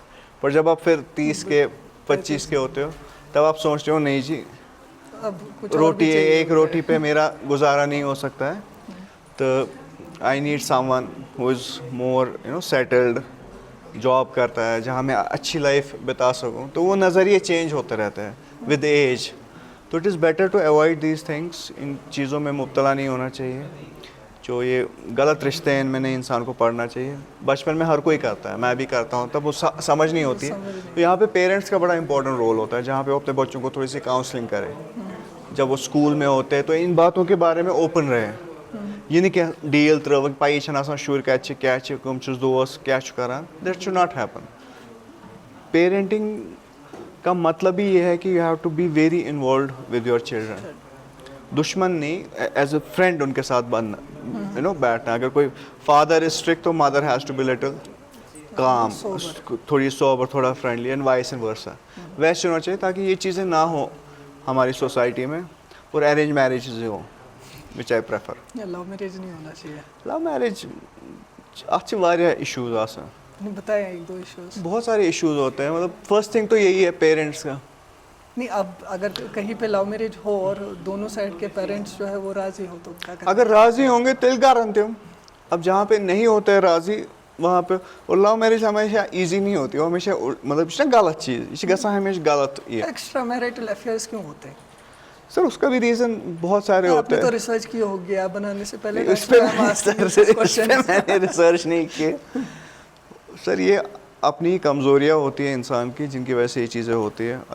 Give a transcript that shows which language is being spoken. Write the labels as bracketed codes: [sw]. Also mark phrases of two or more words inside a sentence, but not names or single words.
[ur] پر جب آپ پھر 30 کے 25 کے ہوتے ہو تب آپ سوچتے ہو نہیں جی, روٹی ایک روٹی پہ میرا گزارا نہیں ہو سکتا ہے, تو [en] I need someone who is more settled, [ur] جاب کرتا ہے, جہاں میں اچھی لائف بتا سکوں. تو وہ نظریے چینج ہوتے رہتے ہیں [en] with age. تو it is better to avoid these things, [ur] ان چیزوں میں مبتلا نہیں ہونا چاہیے. جو یہ غلط رشتے ہیں ان میں نہیں انسان کو پڑھنا چاہیے. بچپن میں ہر کوئی کرتا ہے, میں بھی کرتا ہوں, تب وہ سمجھ نہیں ہوتی ہے. تو یہاں پہ پیرنٹس کا بڑا [en] important role [ur] ہوتا ہے, جہاں پہ وہ اپنے بچوں کو تھوڑی سی کاؤنسلنگ کرے. جب وہ اسکول میں ہوتے ہیں تو ان باتوں کے بارے میں اوپن رہے. یہ نہیں کہ [ks] ڈیل ترٛٲوٕکھ, پَیی چھَنہٕ آسان شُر کَتہِ چھِ, کیٛاہ چھِ, کٕم چھِس دوس, کیٛاہ چھُ کران. [en] that should not happen. [ur] پیرنٹنگ کا مطلب ہی یہ ہے کہ [en] you have to be very involved with your children. [ur] دشمن نہیں, [en] as a friend [ur] ان کے ساتھ بننا, بیٹھنا. اگر کوئی [en] father is strict [ur] تو [en] mother has to be little calm, [ur] تھوڑی سوبر, تھوڑا فرینڈلی, [en] and vice versa. [ur] ویسے ہونا چاہیے تاکہ یہ چیزیں نہ ہوں ہماری سوسائٹی میں. اور [en] arrange marriages [ur] ہوں, [en] which I prefer. love marriage [ur] نہیں ہونا چاہیے. [en] love marriage [ks] اَتھ چھِ واریاہ ایشوز آسان. [ur] بتائیں 1-2 ایشوز. بہت سارے ایشوز ہوتے ہیں. مطلب [en] first thing [ur] تو یہی ہے پیرنٹس کا. نہیں, اب اگر کہیں پہ [en] love marriage [ur] ہو اور دونوں سائڈ کے پیرنٹس جو ہے وہ راضی ہو تو کیا کریں؟ اگر راضی ہوں گے تیل کرتے ہوں. اب جہاں پہ نہیں ہوتے ہیں راضی وہاں پہ, اور [en] love marriage [ur] ہمیشہ ایزی نہیں ہوتی, وہ ہمیشہ مطلب یہ غلط چیز, [ks] یہ چھِ گژھان ہمیشہ غلط. [ur] یہ [en] extra marital affairs [ur] کیوں ہوتے ہیں سر؟ اس کا بھی ریزن بہت سارے ہوتے ہیں. آپ نے تو ریسرچ کی ہوگی, آپ بنانے سے پہلے اس پہ میں نے ریسرچ نہیں کی. سر یہ اپنی کمزوریاں ہوتی ہیں انسان کی, جن کی وجہ سے یہ چیزیں ہوتی ہیں.